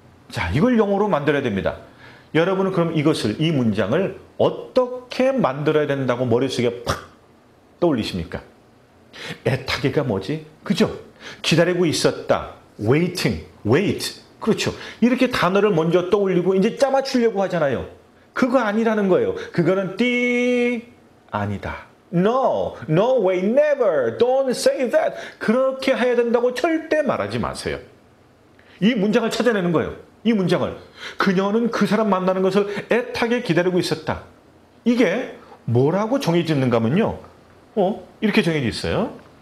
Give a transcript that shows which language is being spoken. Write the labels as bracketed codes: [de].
[ko] 자, 이걸 영어로 만들어야 됩니다. 여러분은 그럼 이 문장을 어떻게 만들어야 된다고 머릿속에 팍 떠올리십니까? 애타게가 뭐지? 그죠? 기다리고 있었다. waiting, wait. 그렇죠. 이렇게 단어를 먼저 떠올리고 이제 짜맞추려고 하잖아요. 그거 아니라는 거예요. 그거는 아니다. [en] No, no way, never, don't say that. [ko] 그렇게 해야 된다고 절대 말하지 마세요. 이 문장을 찾아내는 거예요. 이 문장을. 그녀는 그 사람 만나는 것을 애타게 기다리고 있었다. 이게 뭐라고 정해졌는가 하면요. 이렇게 정해져 있어요.